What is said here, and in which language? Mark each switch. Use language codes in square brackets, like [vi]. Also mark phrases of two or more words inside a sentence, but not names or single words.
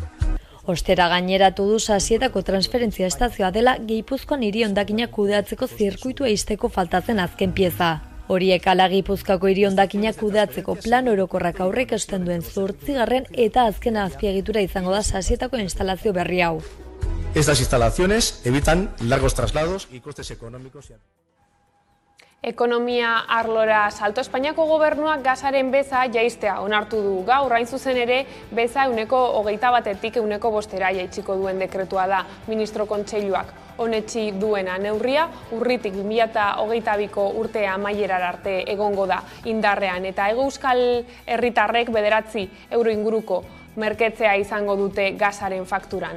[eu] Ostera gaineratu du Sasietako transferentzia estazioa dela Gipuzkoan hiri hondakinak kudeatzeko zirkuitua ixteko faltatzen azken pieza. Horiek ala Gipuzkoako hiri hondakinak kudeatzeko plan orokorrak aurreikusten duen 8. eta azken azpiegitura izango da Sasietako instalazio berri hau. [es] Estas instalaciones evitan largos traslados y costes económicos. [eu] Ekonomia arlora salto. Espainiako gobernuak gasaren beza jaistea onartu du gaur, hain zuzen ere beza 21%tik 5%ra jaitsiko duen dekretua da ministro kontseiluak onetsi duena neurria, urritik 2022ko urtea amaierara arte egongo da indarrean eta Hego Euskal herritarrek 9 euro inguruko merketzea izango dute gasaren fakturan.